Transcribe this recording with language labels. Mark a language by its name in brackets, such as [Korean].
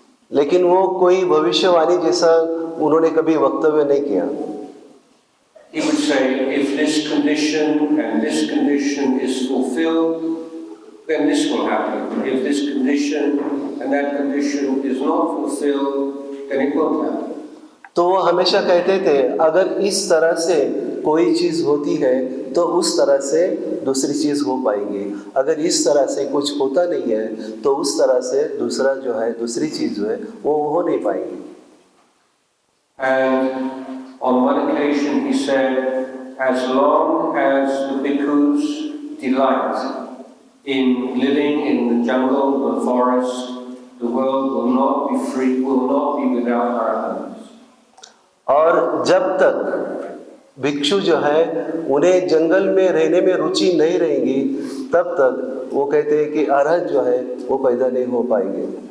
[Hindi] लेकिन वो कोई भविष्यवाणी जैसा उन्होंने कभी वक्तव्य नहीं किया। [English] He would say, if this condition and this condition is fulfilled, then this will happen. If this condition and that condition is not fulfilled, then it won't happen. [Hindi] तो वो हमेशा कहते थे अगर इस तरह से कोई चीज़ होती है तो उस तरह से दूसरी चीज़ हो पाएगी, अगर इस तरह से कुछ होता नहीं है तो उस तरह से दूसरा जो है दूसरी चीज़ जो है वो हो नहीं पाएगी। [English] And on one occasion he said, as long as the bhikkhus delight in living in the jungle, the forest, the world will not be free, will not be without arahants. [Hindi] और जब तक भिक्षु जो है उन्हें जंगल में रहने में रुचि नहीं रहेगी तब तक वो कहते हैं कि अरहत जो है वो पैदा नहीं हो पाएंगे।